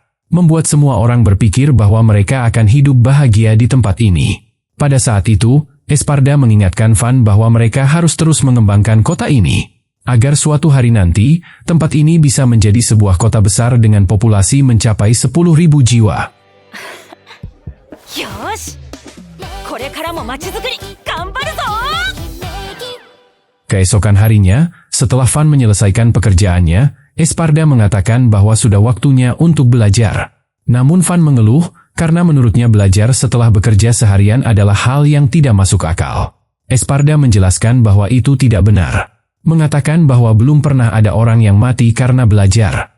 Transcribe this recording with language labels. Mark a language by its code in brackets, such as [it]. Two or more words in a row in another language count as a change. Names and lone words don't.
[id] Membuat semua orang berpikir bahwa mereka akan hidup bahagia di tempat ini. Pada saat itu, Esparda mengingatkan Van bahwa mereka harus terus mengembangkan kota ini, agar suatu hari nanti, tempat ini bisa menjadi sebuah kota besar dengan populasi mencapai 10.000 jiwa. [ja] Yosh! これからも街づくり頑張るぞ! [id] Keesokan harinya, setelah Van menyelesaikan pekerjaannya, Esparda mengatakan bahwa sudah waktunya untuk belajar. Namun Van mengeluh, karena menurutnya belajar setelah bekerja seharian adalah hal yang tidak masuk akal. Esparda menjelaskan bahwa itu tidak benar. Mengatakan bahwa belum pernah ada orang yang mati karena belajar.